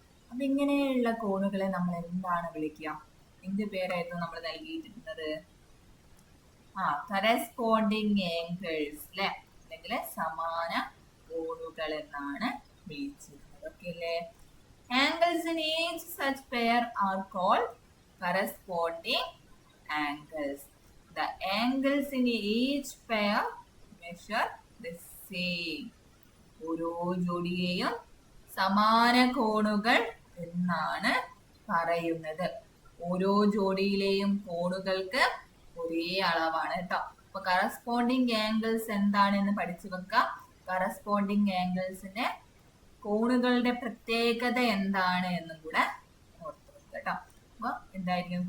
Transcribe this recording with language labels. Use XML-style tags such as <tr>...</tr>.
<ml>അപ്പൊ ഇങ്ങനെയുള്ള കോണുകളെ നമ്മൾ എന്താണ് വിളിക്കുക? എന്ത് പേരായിരുന്നു നമ്മൾ നൽകിയിട്ടുള്ളത്? കറസ്പോണ്ടിങ് ആംഗിൾസ് അല്ലെ, അല്ലെങ്കിൽ സമാന കോണുകൾ എന്നാണ് വിളിച്ചിരുന്നത്. ഓക്കെ അല്ലേ?</ml> <en>Angles in each such pair are called corresponding angles. The angles in each pair measure the same.</en> <ml>ഓരോ ജോഡിയെയും സമാന കോണുകൾ എന്നാണ് പറയുന്നത്. ഓരോ ജോഡിയിലെയും കോണുകൾക്ക് ഒരേ അളവാണ് കേട്ടോ. അപ്പൊ കറസ്പോണ്ടിങ് ആംഗിൾസ് എന്താണെന്ന് പഠിച്ചു വെക്കാം. കറസ്പോണ്ടിങ് ആംഗിൾസിന്റെ കോണുകളുടെ പ്രത്യേകത എന്താണ് എന്നും കൂടെ ഓർത്തു വെക്കുക കേട്ടോ. അപ്പൊ എന്തായിരിക്കും?</ml>